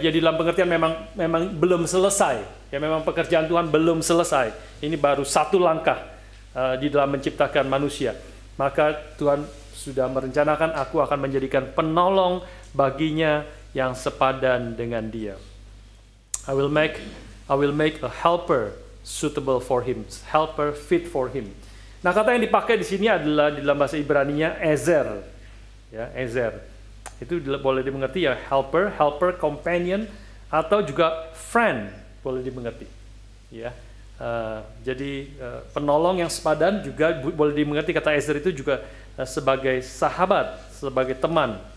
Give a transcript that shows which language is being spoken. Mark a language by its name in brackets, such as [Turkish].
[Indonesian] Jadi dalam pengertian memang belum selesai. Ya, memang pekerjaan Tuhan belum selesai. Ini baru satu langkah di dalam menciptakan manusia. Maka Tuhan sudah merencanakan, aku akan menjadikan penolong baginya yang sepadan dengan dia. [English] I will make a helper suitable for him, helper fit for him. [Indonesian] Nah, kata yang dipakai di sini adalah di dalam bahasa Ibrani-nya ezer. Ya, ezer. Itu boleh dimengerti ya, helper, companion, atau juga friend, boleh dimengerti. Ya. Jadi penolong yang sepadan juga boleh dimengerti, kata Ezer itu juga sebagai sahabat, sebagai teman.